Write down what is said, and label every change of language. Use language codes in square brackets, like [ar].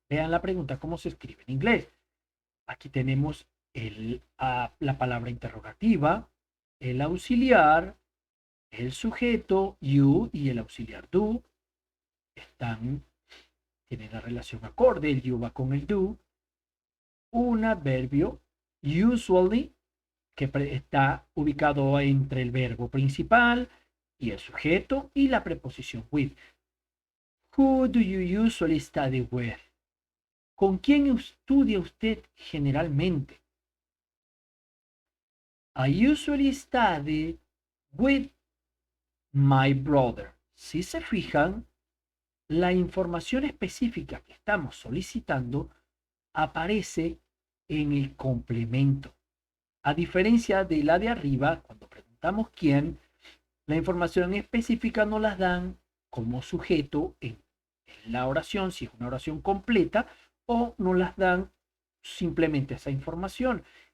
[es] Vean la pregunta cómo se escribe en inglés. Aquí tenemos la palabra interrogativa, el auxiliar, el sujeto you y el auxiliar do están tiene la relación acorde, el you va con el do, un adverbio, usually, que está ubicado entre el verbo principal y el sujeto y la preposición with. [en] Who do you usually study with? [es] ¿Con quién estudia usted generalmente? [en] I usually study with my brother. [es] Si se fijan, la información específica que estamos solicitando aparece en el complemento. A diferencia de la de arriba, cuando preguntamos quién, la información específica nos la dan como sujeto en la oración, si es una oración completa, o nos las dan simplemente esa información.